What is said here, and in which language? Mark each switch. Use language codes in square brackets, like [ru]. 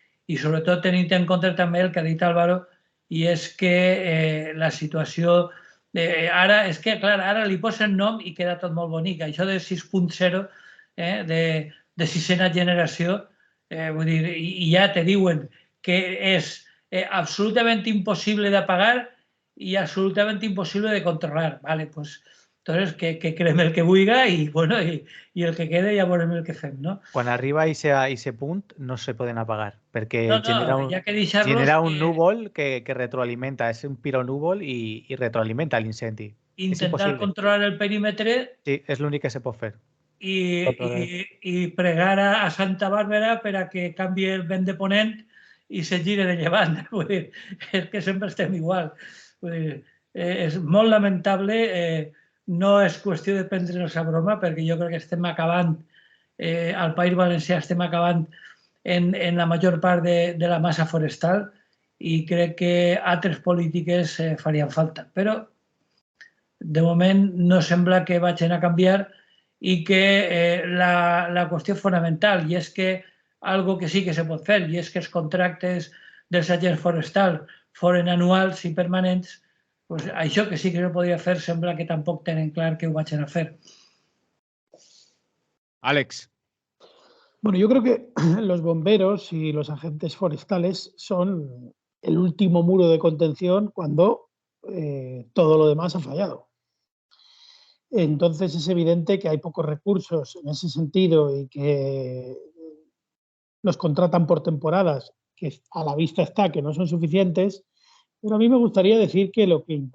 [ca] I sobretot tenint en compte també el que ha dit Álvaro, i és que la situació ara, és que clar, ara li posen nom i queda tot molt bonic. Això de 6.0, de sisena generació, vull dir, i ja te diuen que és absolutament impossible d'apagar i absolutament impossible de controlar. Vale, pues Entonces, que creme el que buiga y bueno, y el que quede ja veurem el que fem, no? Quan arriba a ese punt no se poden apagar, perquè No, hi ha que deixar-los genera un núvol que retroalimenta, és un pironúvol i retroalimenta l'incendi. Intentar controlar el perímetre. Sí, és l'únic que se pot fer. I pregar a Santa Bàrbara per a que canvi el vent de ponent i se gire de llevant. Vull dir, és que sempre estem igual. Vull dir, és molt lamentable. No és qüestió de prendre'ns a broma, perquè jo crec que estem acabant, al País Valencià estem acabant en la major part de la massa forestal i crec que altres polítiques farien falta. Però, de moment, no sembla que vagin a canviar i que la qüestió fonamental, i és que algo que sí que se pot fer, i és que els contractes dels agents forestals foren anuals i permanents, pues això que sí que se podria fer sembla que tampoc tenen clar que ho vagin a fer. Alex. [es] Bueno, yo creo que los bomberos y los agentes forestales son el último muro de contención cuando todo lo demás ha fallado. Entonces es evidente que hay pocos recursos en ese sentido y que los contratan por temporadas, que a la vista está que no son suficientes, pero a mí me gustaría decir que lo